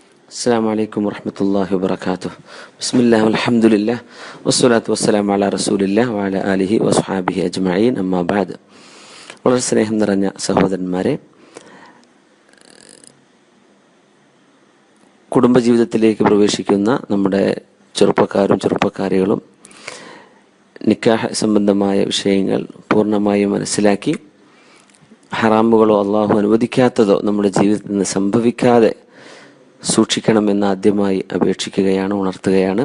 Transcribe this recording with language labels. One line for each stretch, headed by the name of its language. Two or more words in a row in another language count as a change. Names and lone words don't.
Arabic: السلام عليكم ورحمة الله وبركاته. بسم الله والحمد لله والصلاة والسلام على رسول الله وعلى آله وصحابه أجمعين. أما بعد.
Malayalam: വളരെ സ്നേഹം നിറഞ്ഞ സഹോദരന്മാരെ, കുടുംബജീവിതത്തിലേക്ക് പ്രവേശിക്കുന്ന നമ്മുടെ ചെറുപ്പക്കാരും ചെറുപ്പക്കാരികളും നിക്കാഹ് സംബന്ധമായ വിഷയങ്ങൾ പൂർണ്ണമായും മനസ്സിലാക്കി ഹറാമുകളോ അള്ളാഹു അനുവദിക്കാത്തതോ നമ്മുടെ ജീവിതത്തിൽ നിന്ന് സംഭവിക്കാതെ സൂക്ഷിക്കണമെന്ന് ആദ്യമായി അപേക്ഷിക്കുകയാണ്, ഉണർത്തുകയാണ്.